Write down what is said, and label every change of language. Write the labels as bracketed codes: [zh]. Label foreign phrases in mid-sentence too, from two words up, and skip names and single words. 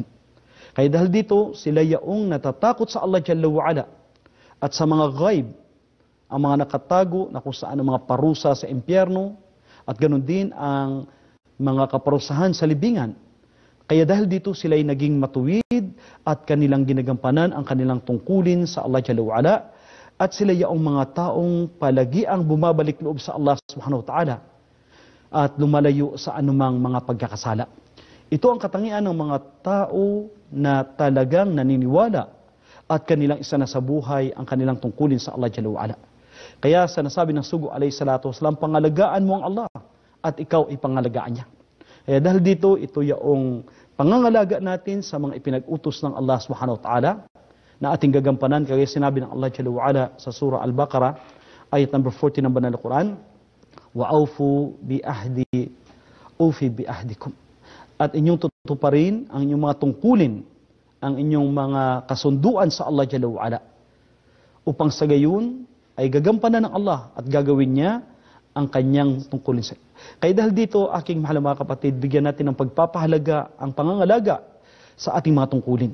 [tl] Kaya dahil dito, sila yaong natatakot sa Allah [ar] جل وعلا [tl] at sa mga ghaib, ang mga nakatago na kung saan ang mga parusa sa impyerno at ganoon din ang mga kaparusahan sa libingan. Kaya dahil dito sila ay naging matuwid at kanilang ginagampanan ang kanilang tungkulin sa Allah [ar] جل وعلا [tl] at sila yaong mga taong palagi ang bumabalik loob sa Allah [ar] سبحانه وتعالى [tl] at lumalayo sa anumang mga pagkakasala. Ito ang katangian ng mga tao na talagang naniniwala at kanilang isa na sa buhay ang kanilang tungkulin sa Allah [ar] جل وعلا. [tl] Kaya sa nasabi ng sugo [ar] عليه الصلاة والسلام, [tl] pangalagaan mo ang Allah at ikaw ay pangalagaan niya. Kaya dahil dito, ito yaong pangangalaga natin sa mga ipinag-utos ng Allah [ar] سبحانه وتعالى [tl] na ating gagampanan. Kaya sinabi ng Allah [ar] جل وعلا [tl] sa surah Al-Baqarah, ayat number 40 ng Banal na Quran, [ar] "وأوفوا بعهدي أوف بعهدكم." [tl] At inyong tutuparin ang inyong mga tungkulin ang inyong mga kasunduan sa Allah [ar] جل وعلا, [tl] upang sa gayon ay gagampanan ng Allah at gagawin niya ang kanyang tungkulin sa iyo. Kaya dahil dito, aking mahal na mga kapatid, bigyan natin ng pagpapahalaga ang pangangalaga sa ating mga tungkulin.